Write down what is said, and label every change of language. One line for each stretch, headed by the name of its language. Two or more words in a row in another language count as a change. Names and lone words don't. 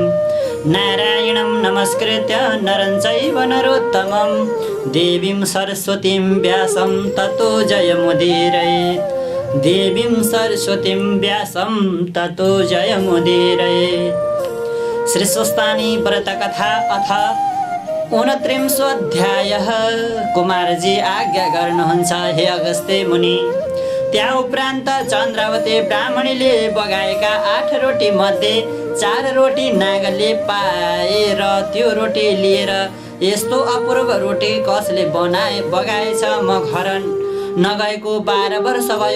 Sanskrit: नारायणं नमस्कृत्य नरं चैव नरोत्तमं देवीं सरस्वतीं व्यासं ततो जयमुदीरयेत्। देवीं सरस्वतीं व्यासं ततो जयमुदीरयेत्।
Nepali: श्री स्वस्तानी व्रत कथा अथ 29 अध्यायः। कुमारजी आज्ञा गर्नुहुन्छ हे अगस्त्य मुनि। त्या उपरान्त चन्द्रावती ब्राह्मणीले बगाएका 8 रोटी मध्ये 4 रोटी नागले पाए र त्यो रोटी लिएर यस्तो अपूर्व रोटी कसले बगाएछ, म घर नगएको 12 वर्ष भयो।